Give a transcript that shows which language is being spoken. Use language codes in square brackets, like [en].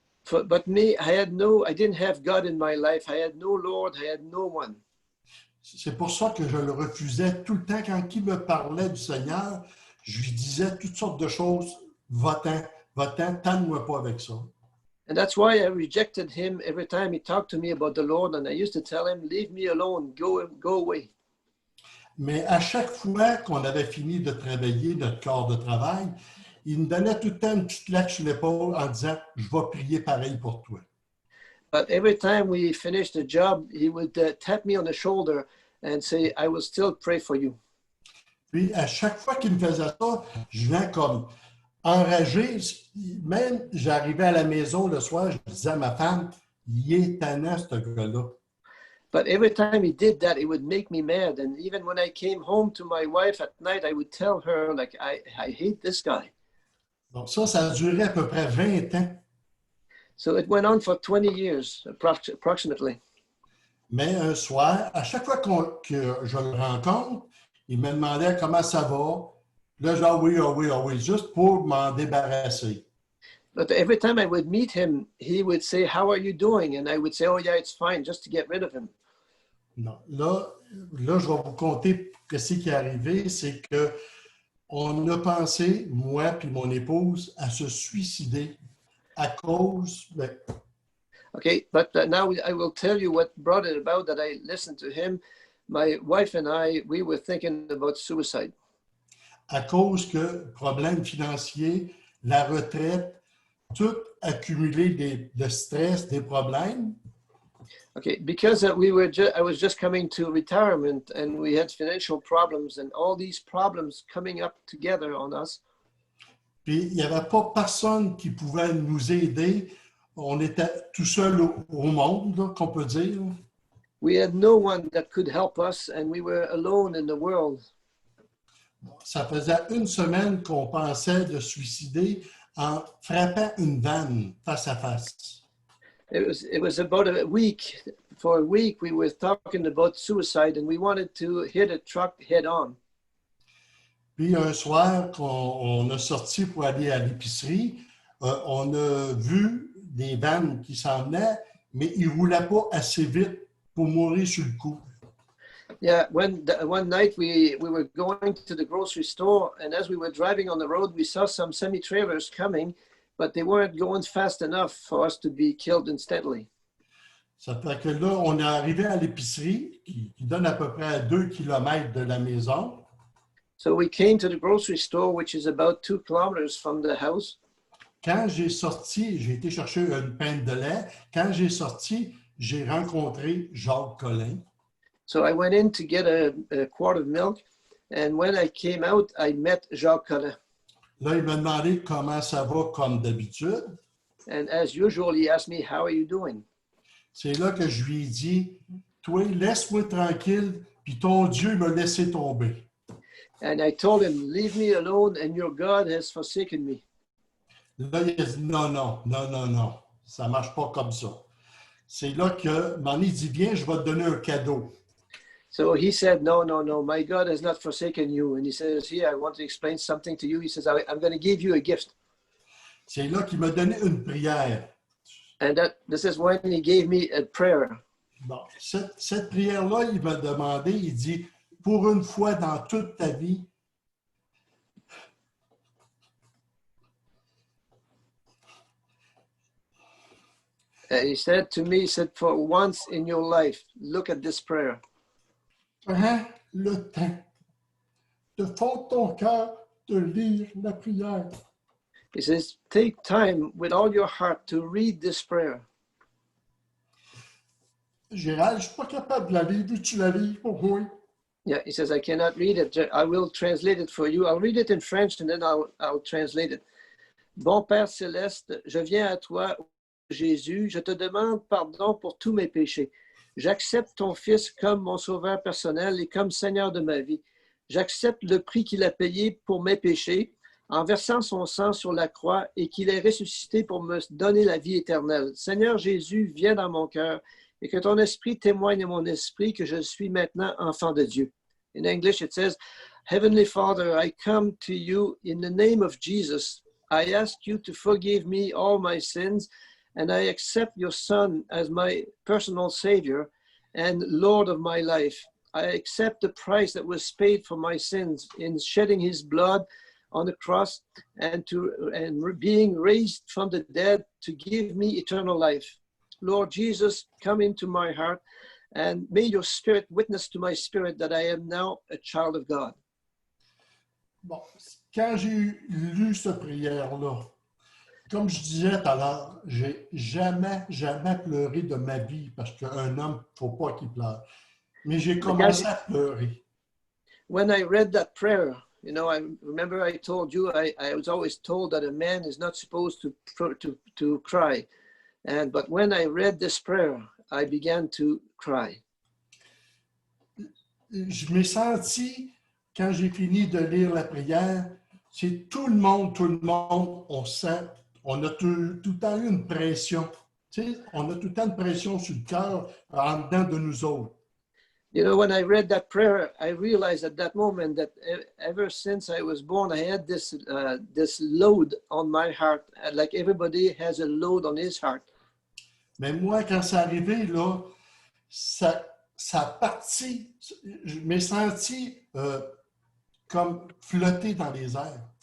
[en] But me, I didn't have God in my life. I had no Lord, I had no one. [fr] C'est pour ça que je le refusais tout le temps. Quand il me parlait du Seigneur, je lui disais toutes sortes de choses. Va-t'en, tanne-moi pas avec ça. [en] And that's why I rejected him every time he talked to me about the Lord. And I used to tell him, leave me alone, go away. [fr] Mais à chaque fois qu'on avait fini de travailler notre corps de travail, il me donnait tout le temps une petite claque sur l'épaule en disant « Je vais prier pareil pour toi ». [en] But every time we finished the job, he would tap me on the shoulder and say, I will still pray for you. [fr] Puis à chaque fois qu'il me faisait ça, je venais comme enragé. Même j'arrivais à la maison le soir, je disais à ma femme « Il est tannant, ce gars-là ». [en] But every time he did that, it would make me mad. And even when I came home to my wife at night, I would tell her, like, I hate this guy. [fr] Donc ça a duré à peu près 20 ans. [en] So it went on for 20 years, approximately. [fr] Mais un soir, à chaque fois que je le rencontre, il me demandait comment ça va. Là, je dis oui, juste pour m'en débarrasser. [en] But every time I would meet him, he would say, how are you doing? And I would say, oh yeah, it's fine, just to get rid of him. [fr] Non. Là, je vais vous conter ce qui est arrivé, c'est que on a pensé, moi puis mon épouse, à se suicider à cause... [en] Okay, but now I will tell you what brought it about that I listened to him. My wife and I, we were thinking about suicide. [fr] À cause que problèmes financiers, la retraite, tout accumulé de stress, des problèmes. [en] Okay, because I was just coming to retirement and we had financial problems and all these problems coming up together on us. [fr] Puis il n'y avait pas personne qui pouvait nous aider. On était tout seul au monde, là, qu'on peut dire. [en] We had no one that could help us and we were alone in the world. [fr] Ça faisait une semaine qu'on pensait de suicider en frappant une vanne face à face. [en] It was about a week. For a week, we were talking about suicide and we wanted to hit a truck head on. [fr] Puis un soir, qu'on a sorti pour aller à l'épicerie, on a vu des vannes qui s'en venaient, mais ils ne roulaient pas assez vite pour mourir sur le coup. [en] Yeah, one night we were going to the grocery store and as we were driving on the road, we saw some semi-trailers coming, but they weren't going fast enough for us to be killed instantly. [fr] Ça fait que là, on est arrivé à l'épicerie, qui donne à peu près 2 kilomètres de la maison. [en] So we came to the grocery store, which is about 2 kilometers from the house. [fr] Quand j'ai sorti, j'ai été chercher une pinte de lait. Quand j'ai sorti, j'ai rencontré Jacques Collin. [en] So I went in to get a quart of milk, and when I came out, I met Jacques Collin. [fr] Là, il m'a demandé comment ça va comme d'habitude. [en] And as usual, he asked me, "How are you doing?" [fr] C'est là que je lui ai dit, toi, laisse-moi tranquille, puis ton Dieu m'a laissé tomber. [en] And I told him, "Leave me alone, and your God has forsaken me." [fr] Là, il a dit, non, ça ne marche pas comme ça. C'est là que Manny dit, viens, je vais te donner un cadeau. [en] So he said, no, my God has not forsaken you. And he says, here, I want to explain something to you. He says, I'm going to give you a gift. [fr] C'est là qu'il m'a donné une prière. [en] And this is when he gave me a prayer. [fr] Bon, cette prière-là, il m'a demandé, il dit, pour une fois dans toute ta vie, [en] He said to me, he said, for once in your life, look at this prayer. [fr] prends le temps de fondre ton cœur de lire la prière. [en] He says, take time with all your heart to read this prayer. [fr] Gérald, je ne suis pas capable de la lire. Veux-tu la lire pour moi? [en] Yeah, he says, I cannot read it. I will translate it for you. I'll read it in French and then I'll translate it. [fr] Bon Père céleste, je viens à toi, Jésus. Je te demande pardon pour tous mes péchés. J'accepte ton Fils comme mon sauveur personnel et comme Seigneur de ma vie. J'accepte le prix qu'il a payé pour mes péchés en versant son sang sur la croix et qu'il est ressuscité pour me donner la vie éternelle. Seigneur Jésus, viens dans mon cœur et que ton esprit témoigne à mon esprit que je suis maintenant enfant de Dieu. [en] In English, it says, Heavenly Father, I come to you in the name of Jesus. I ask you to forgive me all my sins, and I accept your Son as my personal Savior and Lord of my life. I accept the price that was paid for my sins in shedding his blood on the cross and being raised from the dead to give me eternal life. Lord Jesus, come into my heart and may your spirit witness to my spirit that I am now a child of God. [fr] Bon, quand j'ai lu cette prière-là, comme je disais tout à l'heure, j'ai jamais pleuré de ma vie parce qu'un homme, il ne faut pas qu'il pleure. Mais j'ai commencé à pleurer. [en] When I read that prayer, you know, I remember I told you I was always told that a man is not supposed to cry. But when I read this prayer, I began to cry. [fr] Je m'ai senti, quand j'ai fini de lire la prière, c'est tout le monde, on sent, on a tout le temps eu une pression. Tu sais, on a tout le temps une pression sur le cœur en dedans de nous autres. [en] You know, when I read that prayer, I realized at that moment that ever since I was born, I had this load on my heart, like everybody has a load on his heart. [fr] Mais moi, quand c'est arrivé, là, ça a parti. Je m'ai senti comme flotter dans les airs.